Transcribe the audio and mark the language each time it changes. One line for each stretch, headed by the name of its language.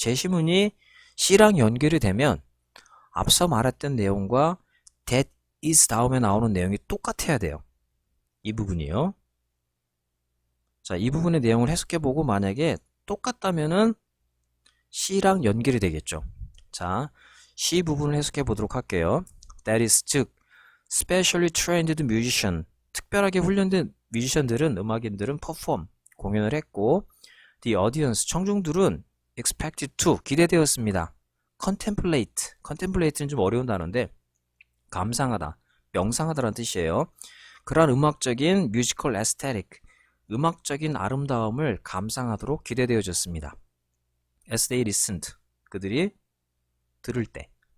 Korean: 제시문이 C랑 연결이 되면 앞서 말했던 내용과
English: that is
Korean: 다음에 나오는 내용이 똑같아야 돼요. 이 부분이요. 자, 이 부분의 내용을 해석해보고 만약에 똑같다면은 C랑 연결이 되겠죠. 자, C 부분을 해석해 보도록 할게요.
English: That is,
Korean: 즉,
English: specially trained musician,
Korean: 특별하게 훈련된 뮤지션들은, 음악인들은
English: perform,
Korean: 공연을 했고,
English: the audience,
Korean: 청중들은
English: expected to,
Korean: 기대되었습니다. contemplate, contemplate는 좀 어려운 단어인데 감상하다, 명상하다라는 뜻이에요. 그러한 음악적인
English: musical aesthetic,
Korean: 음악적인 아름다움을 감상하도록 기대되어졌습니다.
English: As they listened,
Korean: 그들이 들을 때.